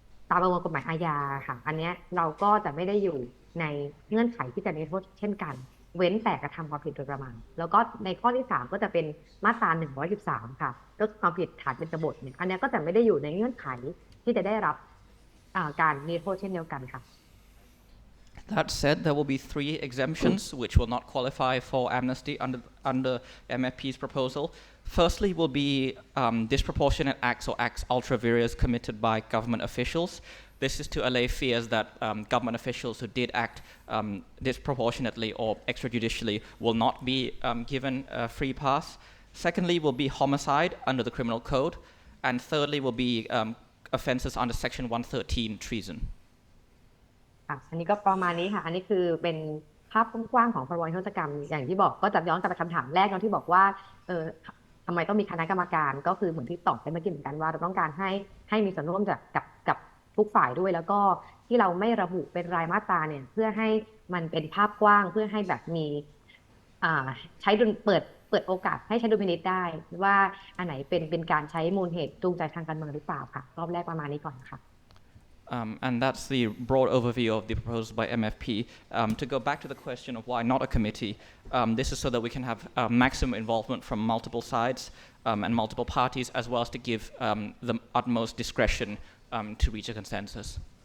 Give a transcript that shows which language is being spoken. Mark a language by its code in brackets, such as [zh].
[th] ตามประมวลกฎหมายอาญาค่ะอันนี้เราก็จะไม่ได้อยู่ในเงื่อนไขที่จะนิรโทษเช่นกันเว้นแต่กระทำความผิดโดยประมาทแล้วก็ในข้อที่3ก็จะเป็นมาตรา113ค่ะก็ความผิดฐานเป็นกบฏเนี่ยอันนี้ก็จะไม่ได้อยู่ในเงื่อนไขที่จะได้รับการนิรโทษเช่นเดียวกันค่ะ [en] That said, there will be 3 exemptions which will not qualify for amnesty under MFP's proposal. Firstly will be disproportionate acts or acts ultra vires committed by government officials. This is to allay fears that government officials who did act disproportionately or extrajudicially will not be given a free pass. Secondly will be homicide under the criminal code. And thirdly will be offences under section 113, treason. [th] อันนี้ก็ประมาณนี้ค่ะอันนี้คือเป็นภาพกว้างๆของพรบนิรโทษกรรมอย่างที่บอกก็จะย้อนกลับไปคำถามแรกที่บอกว่าทำไมต้องมีคณะกรรมการก็คือเหมือนที่ตอบไปเมื่อกี้เหมือนกันว่าเราต้องการให้มีส่วนร่วมกับทุกฝ่ายด้วยแล้วก็ที่เราไม่ระบุเป็นรายมาตราเนี่ยเพื่อให้มันเป็นภาพกว้างเพื่อให้แบบมีใช้เปิดโอกาสให้ใช้ดุลพินิจได้ว่าอันไหนเป็นการใช้มูลเหตุจูงใจทางการเมืองหรือเปล่าค่ะรอบแรกประมาณนี้ก่อนค่ะ [en] And that's the broad overview of the proposal by MFP. To go back to the question of why not a committee, this is so that we can have maximum involvement from multiple sides and multiple parties, as well as to give the utmost discretion to reach a consensus.